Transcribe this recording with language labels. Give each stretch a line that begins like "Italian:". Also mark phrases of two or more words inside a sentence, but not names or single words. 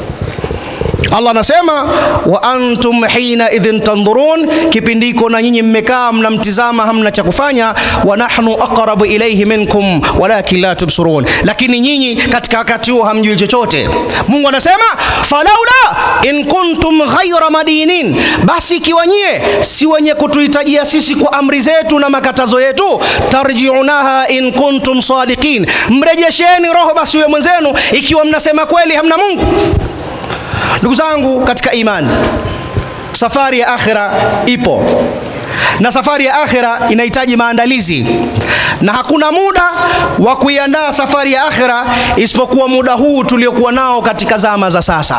Swahili: Allah anasema
Arabic: وأنتم حينئذ تنظرون,
Swahili: kipindiko na nyinyi mmekaa mnamtizama, hamna cha kufanya.
Arabic: ونحن أقرب إليه منكم ولكن لا تبصرون,
Swahili: lakini nyinyi katika wakati huo hamjui chochote. Mungu anasema
Arabic: فلولا إن كنتم غير مدينين,
Swahili: basi ikiwa nyie si wenye kutuhitajia sisi kwa amri zetu na makatazo yetu,
Arabic: ترجعونها إن كنتم صادقين,
Swahili: mrejesheni roho basi wewe mwenzenu ikiwa mnasema kweli hamna Mungu. Ndugu zangu katika imani, safari ya akhira ipo, na safari ya akhira inahitaji maandalizi, na hakuna muda wa kuiandaa safari ya akhira isipokuwa muda huu tuliokuwa nao katika zama za sasa.